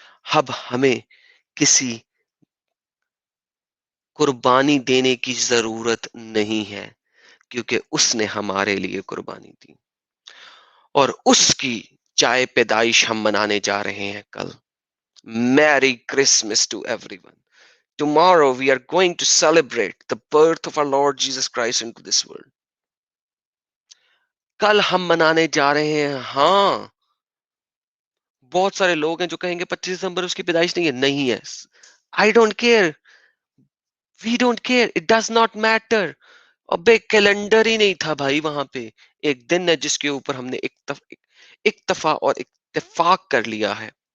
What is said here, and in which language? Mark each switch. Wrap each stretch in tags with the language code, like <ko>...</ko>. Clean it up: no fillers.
<hi>अब हमें किसी कुर्बानी देने की जरूरत नहीं है, क्योंकि उसने हमारे लिए कुर्बानी दी. और उसकी चाय पैदाइश हम मनाने जा रहे हैं कल.</hi> <en>Merry Christmas to everyone. Tomorrow we are going to celebrate the birth of our Lord Jesus Christ into this world.</en> <hi>कल हम मनाने जा रहे हैं. हाँ, बहुत सारे लोग हैं जो कहेंगे 25 दिसंबर उसकी पैदाइश नहीं है. नहीं है.</hi> <en>I don't care. We don't care. It does not matter.</en> <hi>अबे कैलेंडर ही नहीं था भाई वहां पे. एक दिन है जिसके ऊपर हमने इक्तफा और इत्तेफाक कर लिया है.</hi>